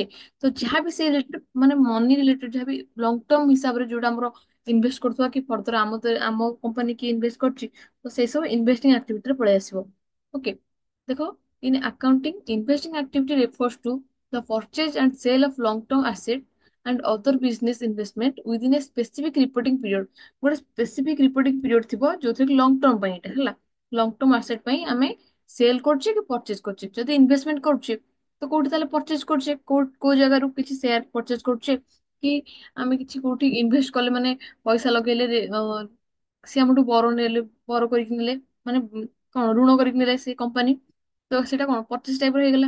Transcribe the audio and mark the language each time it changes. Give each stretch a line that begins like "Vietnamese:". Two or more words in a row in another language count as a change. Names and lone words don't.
Odia: ତ ଯାହା ବି ସେ ରିଲେଟେଡ ମାନେ
English: money related
Odia: ଯାହା ବି
English: long term
Odia: ହିସାବରେ ଯୋଉଟା ଆମର ଇନଭେଷ୍ଟ କରୁଥିବା କି ଫର୍ଦର ଆମ କମ୍ପାନୀ କିଏ ଇନଭେଷ୍ଟ କରୁଛି ତ ସେଇ ସବୁ
English: investing activityରେ
Odia: ପଳେଇ ଆସିବ।
English: Okay। ଦେଖ in accounting investing activity refers to the purchase and sale of long term asset and other business investment within a specific reporting period।
Odia: ଗୋଟେ
English: specific reporting period
Odia: ଥିବ ଯୋଉଥିରେ
English: long term
Odia: ପାଇଁ ଏଟା ହେଲା।
English: long term asset
Odia: ପାଇଁ ଆମେ ସେଲ୍ କରୁଛେ କି ପରଚେଜ କରୁଛେ। ଯଦି ଇନଭେଷ୍ଟମେଣ୍ଟ କରୁଛେ ତ କୋଉଠି ତାହେଲେ ପରଚେଜ କରୁଛେ, କୋଉ ଜାଗାରୁ କିଛି
English: share purchase
Odia: କରୁଛେ କି ଆମେ କିଛି କୋଉଠି ଇନଭେଷ୍ଟ କଲେ ମାନେ ପଇସା ଲଗେଇଲେ ସିଏ ଆମଠୁ ବର ନେଲେ, ବର କରିକି ନେଲେ ମାନେ କଣ ଋଣ କରିକି ନେଲେ ସେ କମ୍ପାନୀ, ତ ସେଇଟା କଣ
English: purchase type
Odia: ର ହେଇଗଲା।